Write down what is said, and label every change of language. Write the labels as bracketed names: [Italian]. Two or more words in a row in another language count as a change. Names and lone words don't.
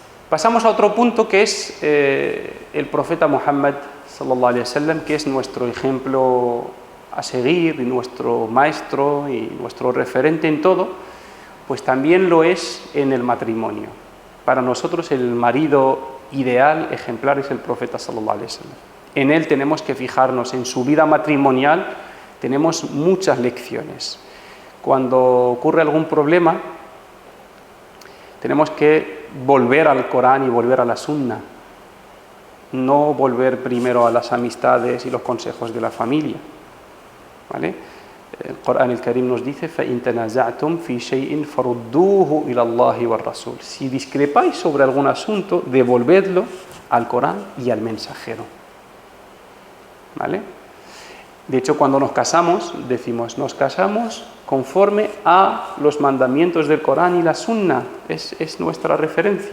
[Spanish] Pasamos a otro punto que es el profeta Muhammad [Arabic] صلى الله عليه وسلم, [Spanish] que es nuestro ejemplo a seguir y nuestro maestro y nuestro referente en todo, pues también lo es en el matrimonio. Para nosotros el marido ideal, ejemplar, es el profeta [Arabic] صلى الله عليه وسلم. [Spanish] En él tenemos que fijarnos, en su vida matrimonial tenemos muchas lecciones. Cuando ocurre algún problema, tenemos que volver al Corán y volver a la Sunna, no volver primero a las amistades y los consejos de la familia, ¿vale? El Corán el Karim nos dice: [Arabic] فَإِن تَنَازَعْتُمْ فِي شَيْءٍ فَرُدُّوهُ إِلَى اللَّهِ وَالرَّسُولِ. [Spanish] Si discrepáis sobre algún asunto, devolvedlo al Corán y al mensajero, ¿vale? De hecho, cuando nos casamos, decimos, nos casamos conforme a los mandamientos del Corán y la Sunna, es nuestra referencia.